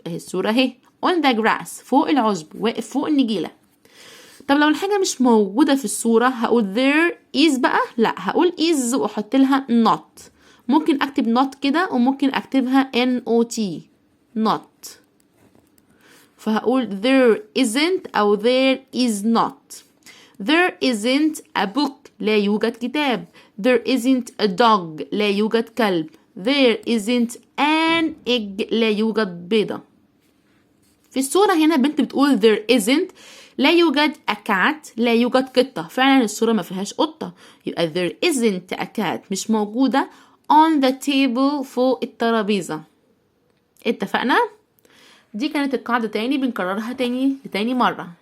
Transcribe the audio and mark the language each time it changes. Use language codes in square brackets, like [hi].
[ar] اهي الصورة اهي on the grass فوق العشب، واقف فوق النجيلة. طب لو الحاجة مش موجودة في الصورة هقول there is بقى؟ لا، هقول is وأحط لها not. ممكن أكتب not كده وممكن أكتبها not not. [en] فهقول there isn't أو there is not. there isn't a book [ar] لا يوجد كتاب. [en] there isn't a dog [ar] لا يوجد كلب. [en] there isn't an egg [ar] لا يوجد بيضة. في الصورة هنا بنت بتقول there isn't لا يوجد a cat لا يوجد قطة، فعلا الصورة ما فيهاش قطة، يبقى [en] there isn't a cat [ar] مش موجودة [en] on the table [ar] فوق الترابيزة. اتفقنا؟ دي كانت القاعدة تاني بنكررها تاني مرة.